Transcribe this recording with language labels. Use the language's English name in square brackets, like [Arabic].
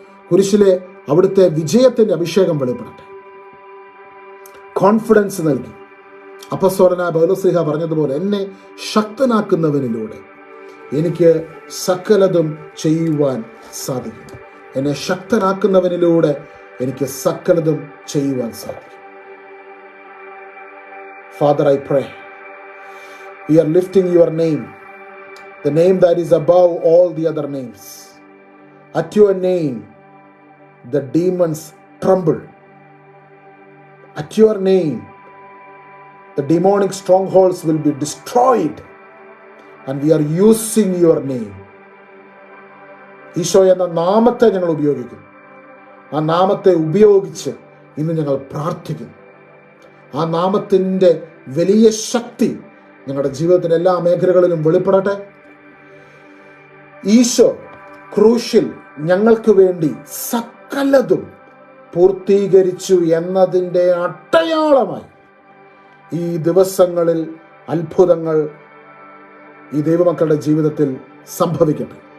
[Malayalam] കുരിശിലെ അവിടുത്തെ വിജയത്തിൻ്റെ അഭിഷേകം വെളിപ്പെടട്ടെ. കോൺഫിഡൻസ് നൽകി അപ്പസ്തലനായ പൗലോസ് പറഞ്ഞതുപോലെ എന്നെ ശക്തനാക്കുന്നവനിലൂടെ എനിക്ക് സകലതും ചെയ്യുവാൻ സാധിക്കും. എന്നെ ശക്തനാക്കുന്നവനിലൂടെ എനിക്ക് സകലതും ചെയ്യുവാൻ സാധിക്കും. [English] Father, I pray, we are lifting your name, the name that is above all the other names. At your name, the demons tremble. At your name, the demonic strongholds will be destroyed. And we are using your name. [Malayalam] Isho എന്ന നാമത്തെ ഞങ്ങൾ ഉപയോഗിക്കുന്നു. ആ നാമത്തെ ഉപയോഗിച്ച് ഇന്ന് ഞങ്ങൾ പ്രാർത്ഥിക്കുന്നു. ആ നാമത്തിൻ്റെ വലിയ ശക്തി ഞങ്ങളുടെ ജീവിതത്തിൻ്റെ എല്ലാ മേഖലകളിലും വെളിപ്പെടട്ടെ. ഈശോ ക്രൂശിൽ ഞങ്ങൾക്ക് വേണ്ടി സകലതും പൂർത്തീകരിച്ചു എന്നതിൻ്റെ അടയാളമായി ഈ ദിവസങ്ങളിൽ അത്ഭുതങ്ങൾ ഈ ദൈവമക്കളുടെ ജീവിതത്തിൽ സംഭവിക്കട്ടെ.